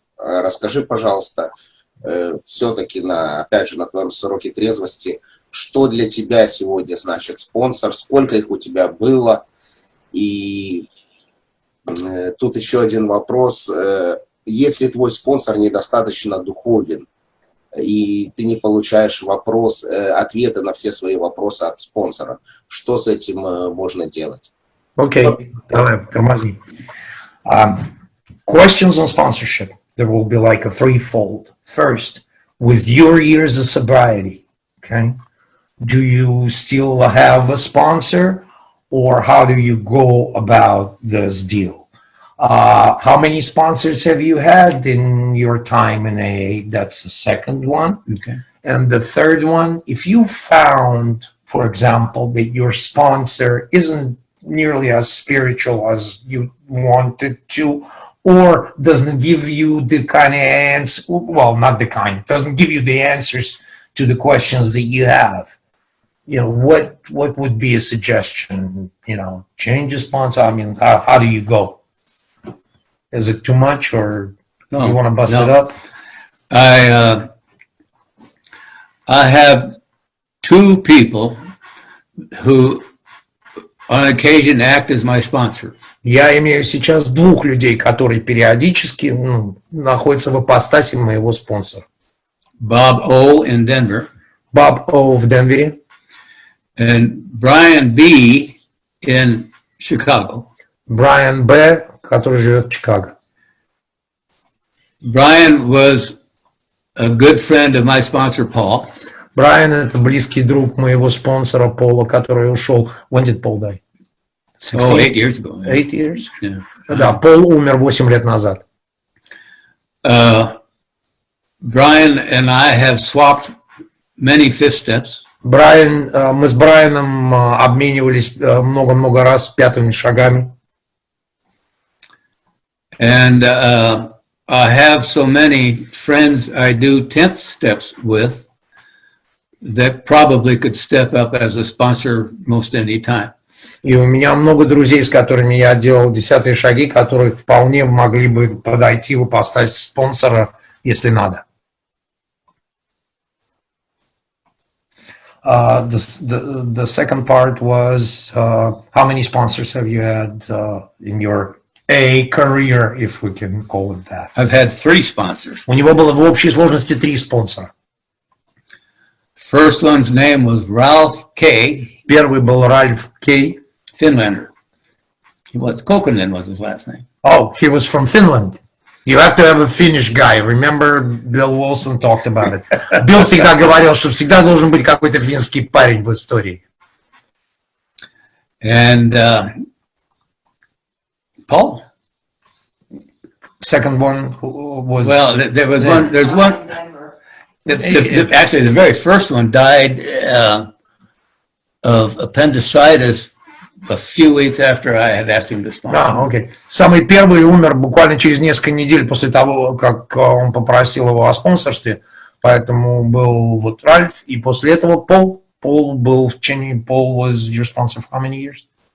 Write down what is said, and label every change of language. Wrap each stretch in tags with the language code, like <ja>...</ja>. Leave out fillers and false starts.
<ru>Расскажи, пожалуйста, все-таки, опять же, на твоем сроке трезвости, что для тебя сегодня значит спонсор, сколько их у тебя было, и тут еще один вопрос. Если твой спонсор недостаточно духовен, и ты не получаешь ответы на все свои вопросы от спонсора, что с этим можно делать? Окей, давай, тормози.</ru> <en>Questions on sponsorship. There will be like a threefold. First, with your years of sobriety, okay, do you still have a sponsor, or how do you go about this deal? How many sponsors have you had in your time in AA? That's the second one. Okay. And the third one, if you found, for example, that your sponsor isn't nearly as spiritual as you wanted to, or doesn't give you the kind of answer, well, not the kind, doesn't give you the answers to the questions that you have, you know, what would be a suggestion? You know, change the sponsor. I mean, how do you go? Is it too much, or No, you want to bust no. it up? I have two people who on occasion act as my sponsor.</en> <ru>Я имею сейчас двух людей, которые периодически находятся в ипостаси моего спонсора.</ru> <en>Bob O. in Denver.</en> <ru>Боб О в Денвере.</ru> <en>And Brian B. in Chicago.</en> <ru>Брайан Б., который живет в Чикаго.</ru> <en>Brian was a good friend of my sponsor, Paul.</en> <ru>Брайан – это близкий друг моего спонсора Пола, который ушел.</ru> <en>When did Paul die? 8 years ago. 8 years? Yeah.</en> <ru>Да, Пол умер 8 лет назад.</ru> <en>Brian and I have swapped many fifth steps.</en> <ru>Мы с Брайаном обменивались много-много раз пятыми шагами.</ru> <en>And I have so many friends I do 10th steps with that probably could step up as a sponsor most any time.</en> <ru>И у меня много друзей, с которыми я делал 10-е шаги, которые вполне могли бы подойти в ипостась спонсора, если надо.</ru> <en>The second part was how many sponsors have you had in your A career, if we can call it that? I've had 3 sponsors.</en> <ru>У него было в общей сложности 3 спонсора.</ru> <en>First one's name was Ralph K.</en> <ru>Первый был Ральф Кей.</ru> <en>Finlander. Kokkonen was his last name. Oh, he was from Finland. You have to have a Finnish guy. Remember, Bill Wilson talked about it.</en> <ru>Билл всегда говорил, что всегда должен быть какой-то финский парень в истории.</ru> <en>And Paul. Second one was... Well, there was one, there's one, actually the very first one died of appendicitis a few weeks after I had asked him to sponsor.</en> <ru>Окей. Самый первый умер буквально через несколько недель после того, как он попросил его о спонсорстве, поэтому был вот Ральф, и после этого Пол. Пол был в течение...</ru> <en>Paul was your sponsor for how many years?</en>